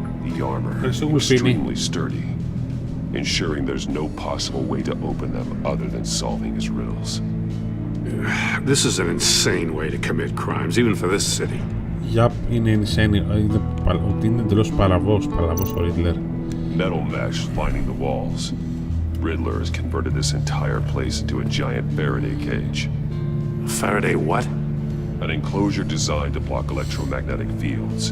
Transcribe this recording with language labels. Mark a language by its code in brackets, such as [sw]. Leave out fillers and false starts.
[en] The armor, extremely sturdy, ensuring there's no possible way to open them other than solving his riddles. This is an insane way to commit crimes, even for this city. Yup, [el] είναι [en] insane. [el] Είναι εντελώς παλαβός ο Riddler. [en] Metal mesh lining the walls. Riddler has converted this entire place into a giant Faraday cage. Faraday what? An enclosure designed to block electromagnetic fields.